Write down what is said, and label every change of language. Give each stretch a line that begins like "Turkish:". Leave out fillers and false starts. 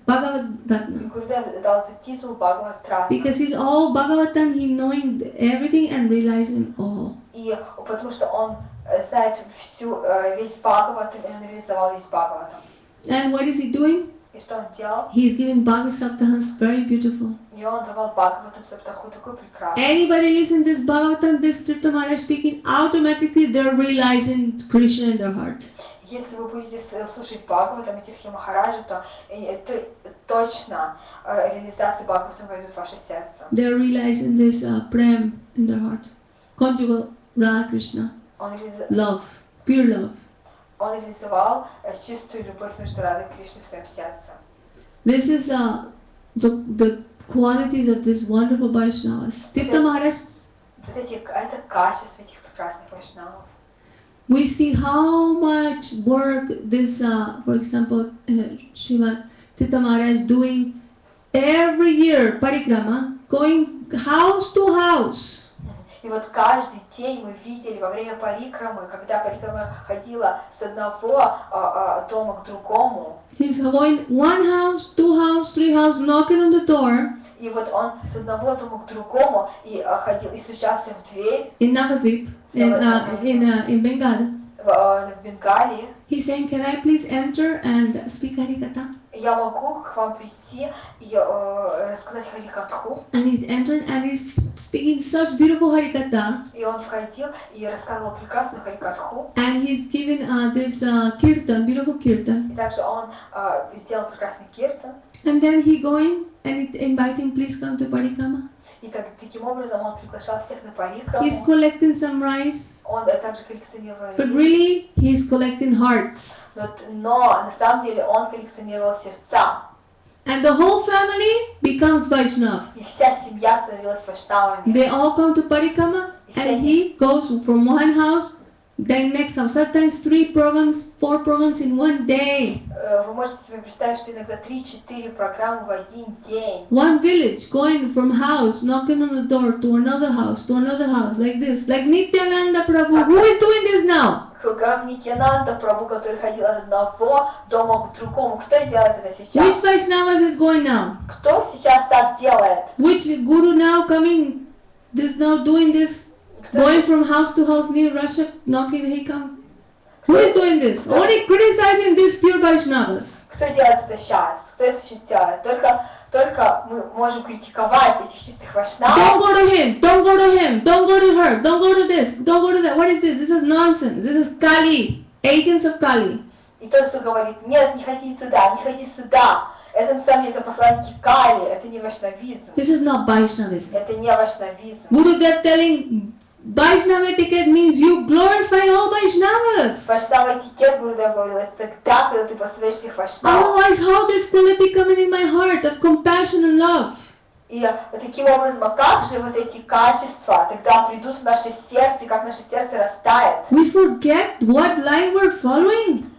Russian: И Гурудев дал этот титул Бхагават Ратна.
English: Because he's all Bhagavatam, he knowing everything and realizing all.
Russian: И потому что он знает весь Бхагаватам, и он реализовал весь Бхагаватам.
English: And what is he doing?
Russian: И что он делал?
English: He is giving Bhagavad Saptahas, very beautiful.
Russian: И он давал Бхагаватам Саптаху такой прекрасный.
English: Anybody listen to this Bhagavatam, this Tirtha Maharaj speaking, automatically they're realizing Krishna in their heart.
Russian: Если вы будете слушать Бхагаватам и Тирхи Махараджа, то точно реализация Бхагаватам войдет в ваше сердце.
English: They're realizing this Prem in their heart. Conjugal Radha Krishna. Love. Pure love.
Russian: Он реализовал чистую любовь между Радой и Кришной в своем сердце.
English: This is the qualities of this wonderful Vaishnavas. Tirtha Maharaj,
Russian: Это качество этих прекрасных вайшнавов.
English: we see how much work this, for example, Srimad Tirtha Maharaj doing every year, parikrama, going house to house.
Russian: И вот каждый день мы видели во время парикрамы, когда парикрама ходила с одного дома к другому.
English: He's going 1 house, 2 house, 3 house, knocking on the door.
Russian: И вот он с одного дома к другому и ходил и стучался в дверь
English: In Navadvip, in Bengal.
Russian: в Бенгалии,
English: he's saying, can I please enter and speak Harikatha?
Russian: я могу к вам прийти и рассказать Харикатху.
English: And he's entered and he's speaking such beautiful Harikatha.
Russian: И он входил и рассказывал прекрасную Харикатху.
English: And he's given this kirtan, beautiful kirtan.
Russian: И также он сделал прекрасный киртан.
English: And then he going and he inviting, please come to Parikrama.
Russian: И таким образом он приглашал всех на парикраму.
English: He's collecting some rice,
Russian: Он также коллекционировал
English: but
Russian: рис.
English: really he's collecting hearts.
Russian: Но на самом деле он коллекционировал сердца.
English: And the whole family becomes Vaishnav.
Russian: И вся семья становилась вайшнавами.
English: They all come to Parikrama and he goes from one house, then next house. Sometimes 3 programs, 4 programs in one day.
Russian: Вы можете себе представить, что иногда 3-4 программы в один день.
English: One village going from house, knocking on the door to another house, like this. Like Nityananda Prabhu. Who is doing this now?
Russian: Как Нитьянанда Прабху, который ходил от одного дома к другому. Кто делает это
English: Which
Russian: сейчас?
English: Vaishnavas is going now?
Russian: Кто сейчас так делает?
English: Which guru now coming, this now doing this, going from house to house near Russia, knocking, hey come. Who is doing this? Only criticizing these pure Vaishnavas.
Russian: Кто делает это сейчас? Кто это сейчас делает? Только мы можем критиковать этих чистых
English: Don't
Russian: вайшнавов.
English: go to him, don't go to him, don't go to her, don't go to this, don't go to that. What is this? This is nonsense. This is Kali, agents of Kali.
Russian: И тот, кто говорит, нет, не ходи туда, не ходи сюда. Это на самом деле это посланники Кали, это не вайшнавизм.
English: This is not Vaishnavism.
Russian: Это не вайшнавизм.
English: Gurudev telling Vaishnava etiquette means you glorify all Vaishnavas.
Russian: Вайшнава этикет, Гурудев говорил, это тогда, когда ты прославляешь всех вайшнавов.
English: Otherwise, how this quality coming in my heart of compassion and love?
Russian: И таким образом, а как же вот эти качества тогда придут в наше сердце, и как наше сердце растает?
English: We forget what line we're following.